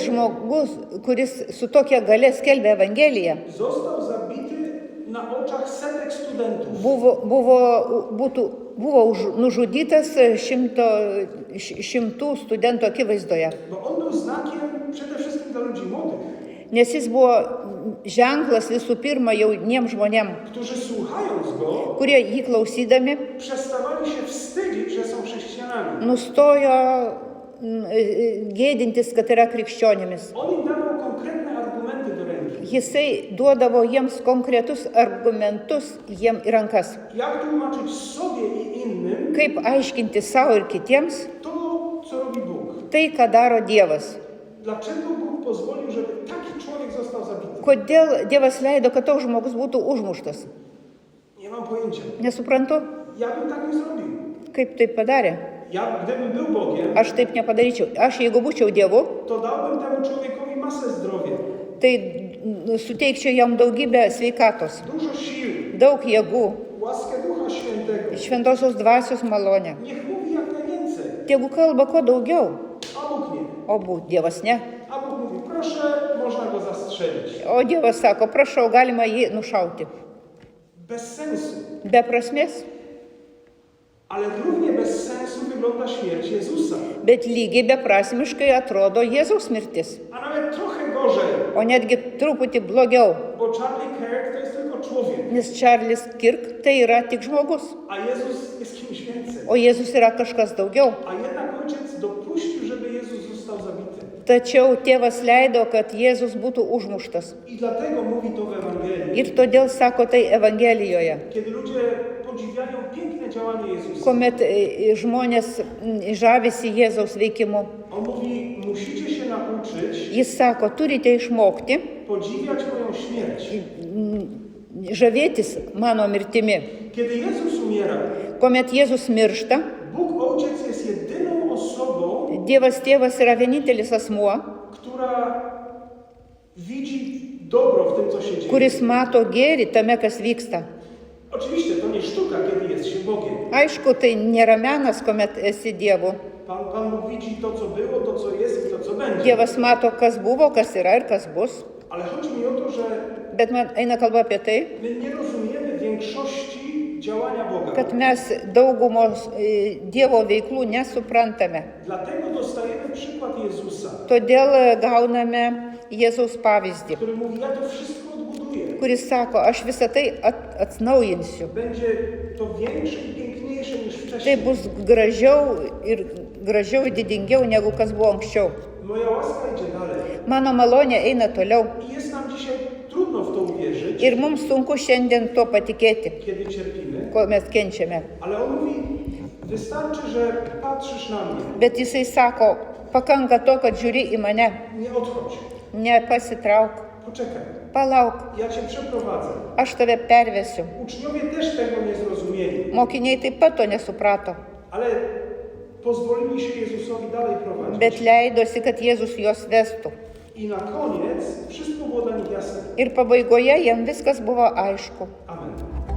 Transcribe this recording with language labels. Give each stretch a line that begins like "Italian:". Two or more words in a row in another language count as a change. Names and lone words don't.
Lithuanian: kuris su tokia gale skelbė Evangeliją,
Polish: został zabity na oczach setek studentów.
Lithuanian: buvo nužudytas šimtų studentų akivaizdoje.
Polish: Bo on był znakiem przede wszystkim dla ludzi młodych,
Lithuanian: Nes jis buvo ženklas visų pirma jauniem žmonėm,
Polish: którzy słuchając go,
Lithuanian: kurie jį klausydami
Polish: przestawali się wstydzić, że są chrześcijanami.
Lithuanian: nustojo gėdintis, kad yra krikščionimis.
Polish: On im dawał konkretne argumenty do ręki.
Lithuanian: Jisai duodavo jiems konkretus argumentus jiem į rankas.
Polish: Jak tłumaczyć sobie i innym
Lithuanian: Kaip aiškinti savo ir kitiems
Polish: to, co robi Bóg?
Lithuanian: tai, ką daro Dievas.
Polish: Dlaczego Bóg pozwolił, żeby taki człowiek został zabity?
Lithuanian: Kodėl Dievas leido, kad toks žmogus būtų užmuštas?
Polish: Nie mam pojęcia.
Lithuanian: Nesuprantu,
Polish: Ja bym tak nie zrobił.
Lithuanian: kaip tai padarė.
Polish: Ja, gdybym był Bogiem,
Lithuanian: Aš taip nepadaryčiau. Aš, jeigu būčiau Dievu,
Polish: to dałbym temu człowiekowi masę zdrowia,
Lithuanian: tai suteikčiau jam daugybę sveikatos,
Polish: dużo sił,
Lithuanian: daug jėgų,
Polish: łaskę Ducha Świętego.
Lithuanian: šventosios dvasios malonę.
Polish: Niech mówi jak najwięcej,
Lithuanian: Tegu kalba kuo daugiau,
Polish: a Bóg nie.
Lithuanian: o Dievas ne.
Polish: A Bóg mówi, proszę, można go zastrzelić.
Lithuanian: O Dievas sako, prašau, galima jį nušauti.
Polish: Bez sensu.
Lithuanian: Be prasmės,
Polish: Ale równie bez sensu wygląda śmierć Jezusa.
Lithuanian: bet lygiai beprasmiškai atrodo Jėzaus mirtis.
Polish: A nawet trochę gorzej,
Lithuanian: O netgi truputį blogiau,
Polish: bo Charlie Kirk to jest tylko człowiek,
Lithuanian: nes Charles Kirk tai yra tik žmogus,
Polish: a Jezus jest kimś więcej.
Lithuanian: o Jėzus yra kažkas daugiau.
Polish: A jednak Ojciec dopuścił, żeby Jezus został zabity.
Lithuanian: Tačiau tėvas leido, kad Jėzus būtų užmuštas.
Polish: I dlatego mówi to w Ewangelii.
Lithuanian: Ir todėl sako tai Evangelijoje,
Polish: Kiedy ludzie podziwiają piękne działanie Jezusa,
Lithuanian: kuomet žmonės žavisi Jėzaus veikimu.
Polish: on mówi, musicie się nauczyć
Lithuanian: Jis sako, turite išmokti
Polish: podziwiać moją śmierć.
Lithuanian: žavėtis mano mirtimi.
Polish: Kiedy Jezus umiera,
Lithuanian: Kuomet Jėzus miršta,
Polish: Bóg Ojciec jest jedyną osobą,
Lithuanian: Dievas Tėvas yra vienintelis asmuo,
Polish: która widzi dobro w tym, co się dzieje.
Lithuanian: kuris mato gėrį tame, kas vyksta.
Polish: Oczywiście to nie sztuka, kiedy jest się Bogiem.
Lithuanian: Aišku, tai nėra menas, kuomet esi Dievu.
Polish: Pan Bóg widzi to, co było, to, co jest i to, co będzie.
Lithuanian: Dievas mato, kas buvo, kas yra ir kas bus.
Polish: Ale chodzi mi o to, że
Lithuanian: Bet man eina kalba apie tai,
Polish: my nie rozumiemy większości działania Boga.
Lithuanian: kad mes daugumos Dievo veiklų nesuprantame.
Polish: Dlatego dostajemy przykład Jezusa,
Lithuanian: Todėl gauname Jėzaus pavyzdį,
Polish: który mówi, ja to wszystko odbuduję.
Lithuanian: kuris sako, aš visą tai atnaujinsiu.
Polish: Będzie to większe i piękniejsze niż
Lithuanian: Tai
Polish: wcześniej.
Lithuanian: bus gražiau ir didingiau negu kas buvo anksčiau.
Polish: Moja łaska idzie dalej.
Lithuanian: Mano malonė eina toliau.
Polish: I jest nam dzisiaj trudno w to uwierzyć,
Lithuanian: Ir mums sunku šiandien to patikėti,
Polish: kiedy cierpimy.
Lithuanian: kuomet kenčiame.
Polish: Ale on mówi, wystarczy, że patrzysz na mnie.
Lithuanian: Bet jisai sako, pakanka to, kad žiūri į mane,
Polish: Nie odchodź.
Lithuanian: nepasitrauk,
Polish: Poczekaj.
Lithuanian: palauk,
Polish: Ja cię przeprowadzę.
Lithuanian: aš tave pervesiu.
Polish: Uczniowie też tego nie zrozumieli,
Lithuanian: Mokiniai taip pat to nesuprato,
Polish: ale pozwolili się Jezusowi dalej prowadzić.
Lithuanian: bet leidosi, kad Jėzus juos vestų.
Polish: I na koniec wszystko było dla nich jasne.
Lithuanian: Ir pabaigoje jam viskas buvo aišku. Amen.